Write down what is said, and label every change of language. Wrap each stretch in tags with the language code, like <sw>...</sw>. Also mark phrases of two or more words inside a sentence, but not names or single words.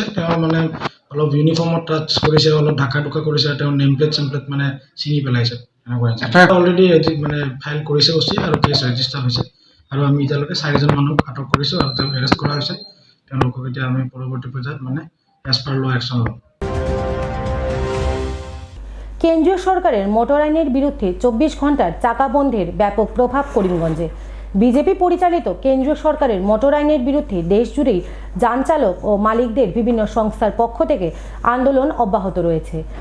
<as>তেওঁ অলপ ইউনিফৰ্মত টাচ কৰিছে, অলপ ঢাকা ঢুকা কৰিছে। তেওঁ</as> <en>name plate</en> <as>চেমপ্লেট ছিঙি পেলাইছে। এনেকুৱা অলৰেডি মানে ফাইল কৰিছে অচি আৰু</as> <en>case register</en> <as>হৈছে আৰু আমি এতিয়ালৈকে 4জন মানুহক আটক কৰিছোঁ আৰু তেওঁক এৰেষ্ট কৰা হৈছে। তেওঁলোকক এতিয়া আমি পৰৱৰ্তী পৰ্যায়ত মানে</as> <en>as per law action</en> <as>ল'ম।</as> <bn>কেন্দ্রীয় সরকারের মোটর আইনের বিরুদ্ধে 24 ঘন্টার চাকা বন্ধের ব্যাপক প্রভাব করিমগঞ্জে। বিজেপি পরিচালিত কেন্দ্রীয় সরকারের মোটর আইনের বিরুদ্ধে দেশজুড়েই যান চালক ও মালিকদের বিভিন্ন সংস্থার পক্ষ থেকে আন্দোলন অব্যাহত রয়েছে।</bn>